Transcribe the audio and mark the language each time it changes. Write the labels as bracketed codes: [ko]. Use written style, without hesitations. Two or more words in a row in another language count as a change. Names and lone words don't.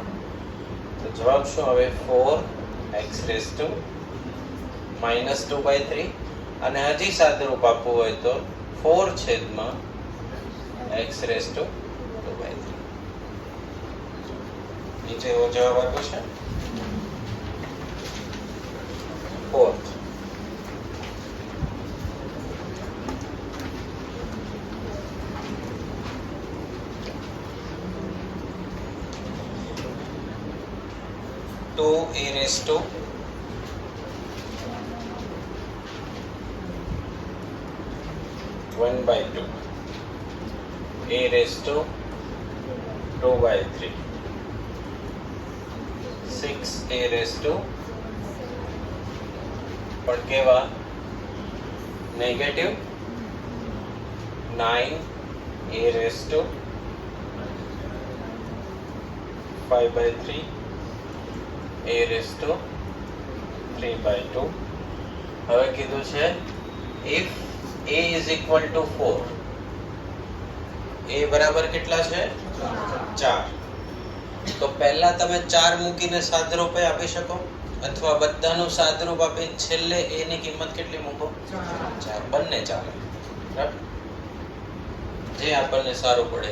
[gu] તો જવાબ શું આવે? 4x [en] raised to [gu] -2/3. અને હજી સાદુરૂપ આપવું હોય તો 4 છેદમાં x [en] raised to [gu] 2/3. નીચે એવો જવાબ આપ્યો છે. ફોર્થ, [en] to a raised to (1/2), a raised to 2/3, 6a raised to [gu] પણ કેવા? [en] નેગેટિવ 9a raised to 5/3, a raised to 3/2. [gu] હવે કીધું છે [en] if a is equal to 4, [gu] a બરાબર કેટલા છે? 4. તો પહેલા તમે 4 મૂકીને સાદરૂપે આપી શકો, અથવા બધાનું સાદરૂપ આપી છેલ્લે a ની કિંમત કેટલી મૂકો? 4. બંને ચાલે, બરાબર? જે આપણને સારું પડે.